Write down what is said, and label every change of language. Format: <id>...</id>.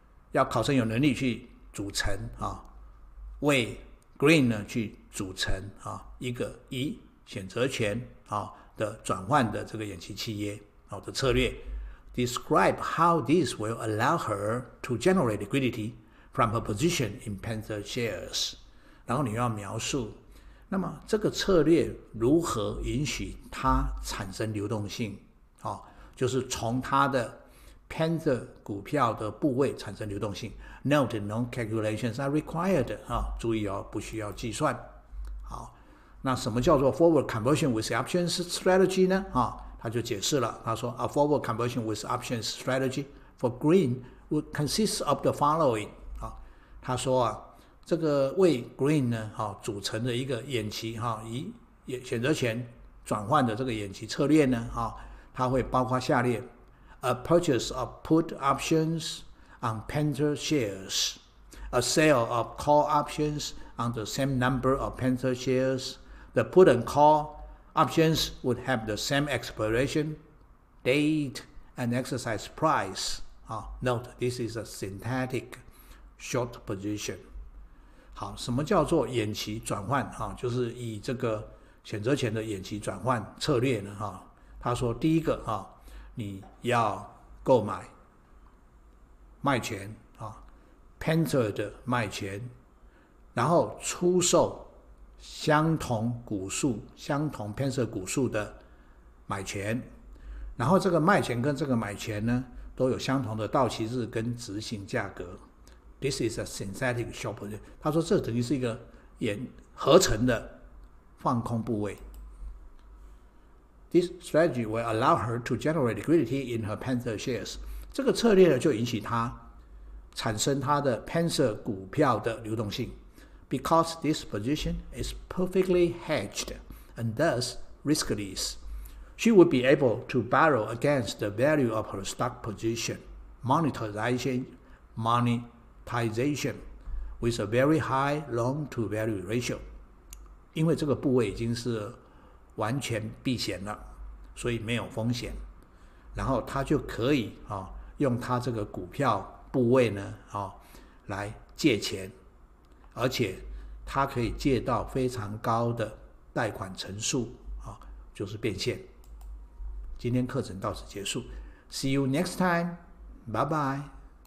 <zh>要考生有能力去组成为 Green 呢去组成一个以选择权的转换的这个远期契约的策略。</zh> <en>Describe how this will allow her to generate liquidity from her position in Panther shares。</en> <zh>然后你要描述，那么这个策略如何允许它产生流动性？就是从它的 Panther 股票的部位产生流动性。</zh> <en>Note no calculations are required</en> <zh>注意不需要计算。好，那什么叫做</zh> <en>forward conversion with options strategy</en> <zh>呢？他就解释了，他说</zh> <en>A forward conversion with options strategy for Green would consist of the following。</en> <zh>他说这个为 Green 呢组成的一个远期以选择权转换的这个远期策略呢它会包括下列</zh> <en>：A purchase of put options on Panther shares, a sale of call options on the same number of Panther shares. The put and call options would have the same expiration date and exercise price. Note, this is a synthetic short position.</en> <zh>好，什么叫做远期转换就是以这个选择权的远期转换策略呢他说第一个你要购买卖权Panther 的卖权，然后出售相同股数、相同 Panther 股数的买权，然后这个卖权跟这个买权呢都有相同的到期日跟执行价格。</zh> <en>This is a synthetic short position。</en> <zh>他说这等于是一个合成的放空部位。</zh> <en>This strategy will allow her to generate liquidity in her Panther shares。</en> <zh>这个策略呢就允许她产生她的 Panther 股票的流动性。</zh> <en>Because this position is perfectly hedged and thus riskless, she would be able to borrow against the value of her stock position, monetization with a very high loan-to-value ratio.</en> <zh>因为这个部位已经是完全避险了，所以没有风险。然后他就可以用他这个股票部位呢来借钱，而且他可以借到非常高的贷款成数就是变现。今天课程到此结束。</zh> <en>See you next time. Bye bye.</en>